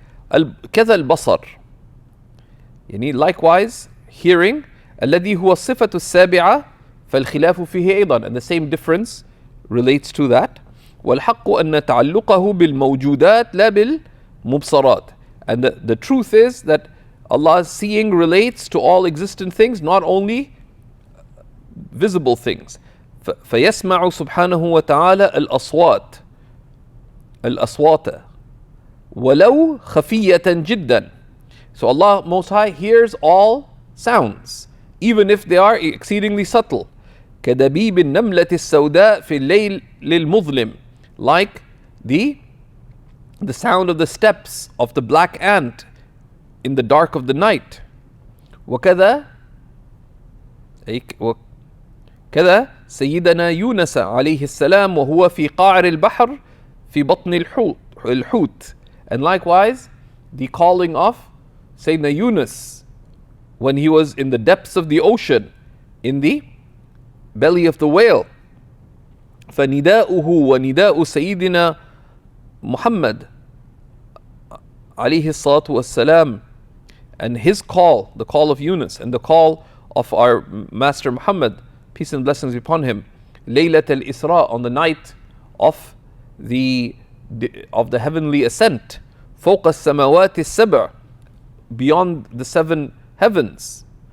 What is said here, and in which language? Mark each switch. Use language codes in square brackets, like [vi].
[ar] كذا البصر, [en] likewise hearing, [ar] الذي هو الصفة السابعة فالخلاف فيه أيضا, [en] and the same difference relates to that. [ar] والحق أن تعلقه بالموجودات لا بالمبصرات, [en] and the truth is that Allah's seeing relates to all existent things, not only visible things. [ar] فيسمع سبحانه وتعالى الأصوات ولو خفية جدا. [en] So Allah Most High hears all sounds, even if they are exceedingly subtle. [ar] كدبيب النملة السوداء في الليل للمظلم, [en] like the sound of the steps of the black ant in the dark of the night. [ar] وكذا سيدنا يونس عليه السلام وهو في قعر البحر في بطن الحوت. [en] And likewise, the calling of Sayyidina Yunus when he was in the depths of the ocean, in the belly of the whale. [ar] فنداؤه ونداء سيدنا محمد عليه الصلاة والسلام, [en] and his call, the call of Yunus, and the call of our Master Muhammad, peace and blessings upon him, Laylat al-Isra, on the night of the heavenly ascent, [ar] فوق السماوات السبع, [en] beyond the 7 heavens,